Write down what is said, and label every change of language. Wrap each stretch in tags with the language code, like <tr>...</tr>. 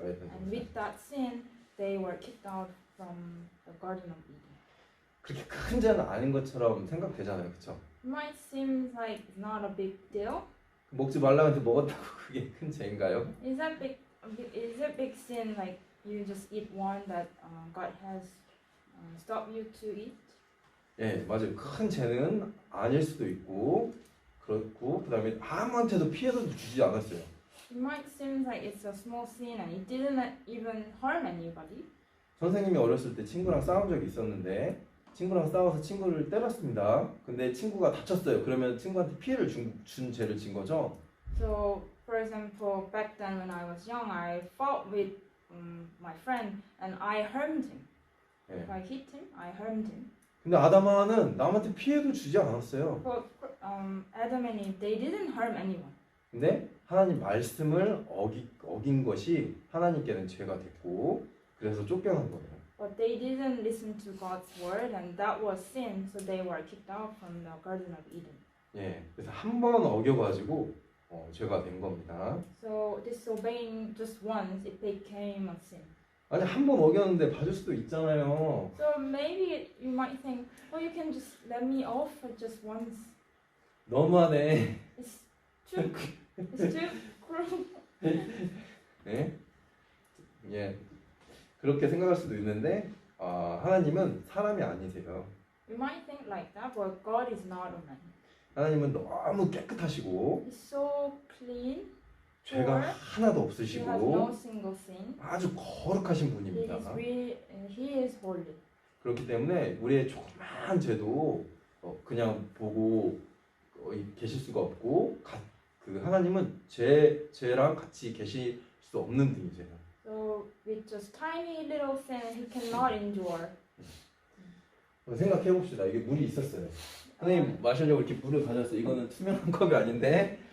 <en>And with that sin, they were kicked out from the Garden of Eden.</en> <ko>그렇게 큰 죄는 아닌 것처럼 생각되잖아요, 그렇죠?</ko> <en>It might seem like it's not a big deal.</en> <ko>먹지 말라고 해서 먹었다고 그게 큰 죄인가요?</ko> <en>Is it big sin like you just eat one that God has stopped you to eat?</en> <ko>예, 맞아요. 큰 죄는 아닐 수도 있고 그렇고 그다음에 아무한테도 피해도 주지 않았어요.</ko> <en>It might seem like it's a small sin and it didn't even harm anybody.</en> <ko>선생님이 어렸을 때 친구랑 싸운 적이 있었는데 친구랑 싸워서 친구를 때렸습니다. 근데 친구가 다쳤어요. 그러면 친구한테 피해를 준 죄를 진 거죠.</ko> <en>So, for example, back then when I was young, I fought with my friend and I harmed him.</en> <ko>예.</ko> <en>If I hit him, I harmed him.</en> <ko>근데 아담하와는 남한테 피해도 주지 않았어요.</ko> <en>But Adam and Eve, they didn't harm anyone.</en> <ko>근데 하나님 말씀을 어긴 것이 하나님께는 죄가 됐고 그래서 쫓겨난 거예요.</ko> <en>But they didn't listen to God's word and that was sin, so they were kicked out from the Garden of Eden.</en> <ko>예, 그래서 한 번 어겨가지고 죄가 된 겁니다.</ko> <en>So disobeying just once, it became a sin.</en> <ko>아니 한 번 어겼는데 봐줄 수도 있잖아요.</ko> <en>So maybe you might think, oh, you can just let me off for just once.</en> <ko>너무하네.</ko> <en>It's too cruel.</en> <ko>네? 예, 그렇게 생각할 수도 있는데 하나님은 사람이 아니세요.</ko> <en>You might think like that, but God is not a man.</en> <ko>하나님은 너무 깨끗하시고</ko> <en>He's so clean.</en> <ko>죄가 하나도</ko> <en>He has no</en> <ko>없으시고</ko> <en>single sin.</en> <ko>아주 거룩하신 분입니다.</ko> <en>He is holy.</en> <ko>그렇기 때문에 우리의 조그만 죄도 그냥 보고 계실 수가 없고 그 하나님은 죄랑 같이 계실 수 없는 분이세요.</ko> <en>So with just tiny little sin, he cannot endure.</en> <ko>생각해 봅시다. 이게 물이 있었어요. 선생님 마시려고 이렇게 물을 가졌어요. 이거는 투명한 컵이 아닌데</ko>